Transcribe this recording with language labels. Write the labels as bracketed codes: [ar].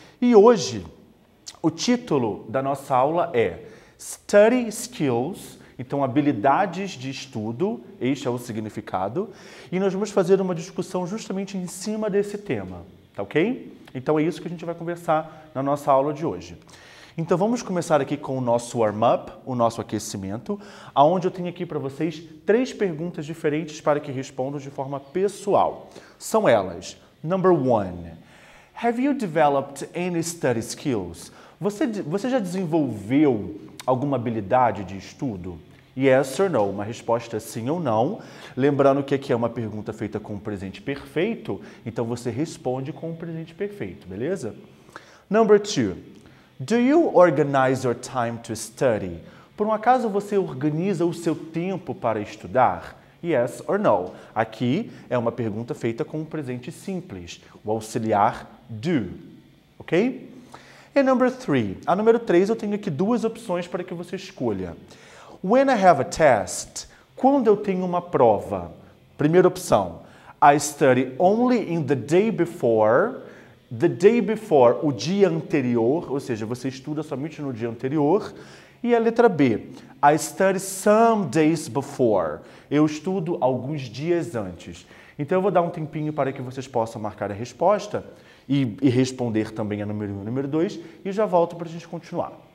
[pt] E hoje, o título da nossa aula é Study Skills, então habilidades de estudo, este é o significado, e nós vamos fazer uma discussão justamente em cima desse tema, tá ok? Então é isso que a gente vai conversar na nossa aula de hoje. Então vamos começar aqui com o nosso warm-up, o nosso aquecimento, onde eu tenho aqui para vocês 3 perguntas diferentes para que respondam de forma pessoal. São elas. [en] Number 1. Have you developed any study skills? [pt] Você já desenvolveu alguma habilidade de estudo? [en] Yes or no? [pt] Uma resposta sim ou não. Lembrando que aqui é uma pergunta feita com o presente perfeito, então você responde com o presente perfeito, beleza? [en] Number 2. Do you organize your time to study? [pt] Por um acaso você organiza o seu tempo para estudar? [en] Yes or no? [pt] Aqui é uma pergunta feita com um presente simples, o auxiliar do, ok? E [en] number 3. [pt] A número 3 eu tenho aqui 2 opções para que você escolha. [en] When I have a test, [pt] quando eu tenho uma prova. Primeira opção, [en] I study only in the day before. The day before, [pt] o dia anterior, ou seja, você estuda somente no dia anterior. E a letra B, [en] I study some days before. [pt] Eu estudo alguns dias antes. Então, eu vou dar um tempinho para que vocês possam marcar a resposta e responder também a número 1 e número 2 e já volto para a gente continuar.